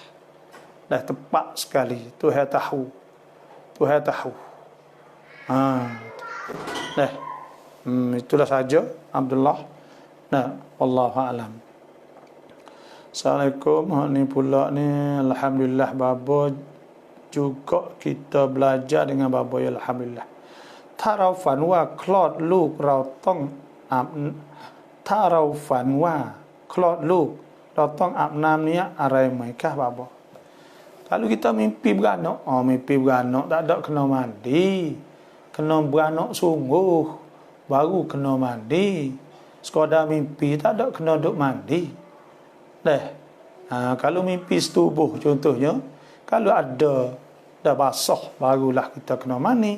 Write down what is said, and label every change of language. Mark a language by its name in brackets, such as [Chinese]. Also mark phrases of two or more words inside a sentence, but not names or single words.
[Malay] Tepat sekali. Tuhan tahu. Itulah saja Abdullah. [Arabic] والله أعلم. السلام عليكم. [Malay] Ni pula ni alhamdulillah baba juga kita belajar dengan baba ya alhamdulillah. [Thai] ถ้าเราฝันว่าคลอดลูกเราต้องอาบน้ำนี้อะไรไหมคะบาบา [Malay] Kalau kita mimpi beranak, tak ada kena mandi. Kena beranak sungguh, baru kena mandi. Sekadar mimpi, tak ada kena duk mandi. Kalau mimpi setubuh contohnya, kalau ada dah basah, barulah kita kena mandi.